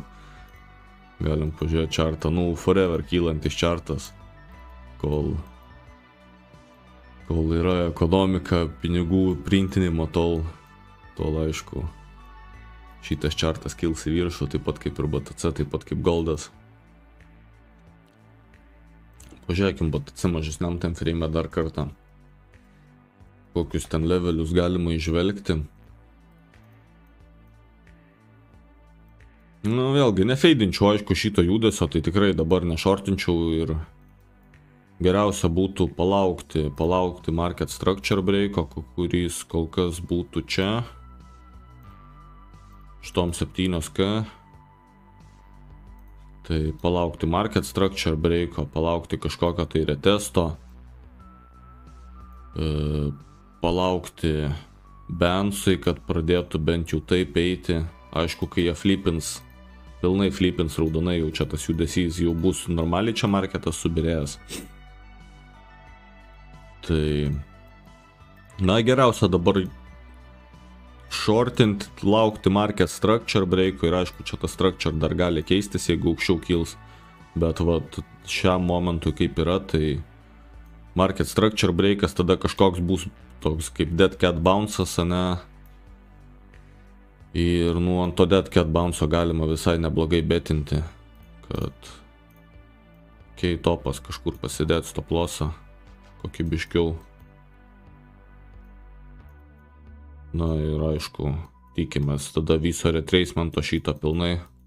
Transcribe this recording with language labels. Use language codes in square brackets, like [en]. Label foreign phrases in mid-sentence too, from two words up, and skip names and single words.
[lt] Galim pažiūrėti čartą, nu forever kylantis čartas, kol yra ekonomika, pinigų printinimo, tol aišku, šitas čartas kils į viršų, taip pat kaip ir BTC, taip pat kaip goldas. Pažiūrėkim BTC mažesniam [en] time frame [lt] dar kartą. Kokius ten levelius galima išvelgti. Nu vėlgi, nefeidinčiau aišku šito judesio, tai tikrai dabar nešortinčiau ir geriausia būtų palaukti [en] market structure [lt] breako, kuris kol kas būtų čia. Štom 7K. Tai palaukti [en] market structure [lt] breako, palaukti kažkokio tai retesto. Palaukti bensui, kad pradėtų bent jau taip eiti. Aišku, kai jie pilnai flipins raudonai, jau čia tas judesys jau bus normaliai čia marketas subirėjęs. Tai, na geriausia dabar shortint, laukti [en] market structure [lt] breako ir aišku, čia tas structure dar gali keistis, jeigu aukščiau kils. Bet vat šiam momentui kaip yra, tai [en] market structure [lt] breakas tada kažkoks bus toks kaip [en] dead cat bounce'as, [lt] ne? Ir nu ant to [en] dead cat bounce'o [lt] galima visai neblogai betinti, kad topas kažkur pasidėt [en] stop lossą, [lt] kokybiškiau. Na ir aišku, tikimės tada viso retracemento šitą pilnai.